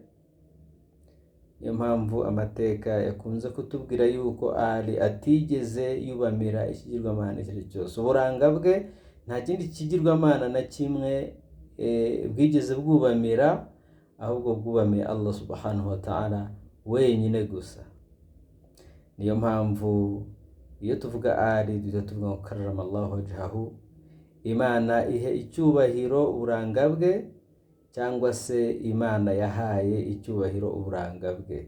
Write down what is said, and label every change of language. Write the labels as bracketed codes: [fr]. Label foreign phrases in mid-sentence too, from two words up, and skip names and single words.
[rw] Niyo mpamvu amateka yakunze kutubwira yuko Ali atigeze yubamira ikigirwamana icyo ari cyo cyose. Uburanga bwe nta kindi kigirwamana na kimwe bwigeze bwubamira, ahubwo bwubamiye Allah [ar] سبحانه وتعالى [rw] wenyine gusa. Niyo mpamvu iyo tuvuga Ali duhita tuvuga ngo [ar] كرم الله وجهه, [rw] Imana ihe icyubahiro uburanga bwe, cyangwa se Imana yahaye icyubahiro uburanga bwe.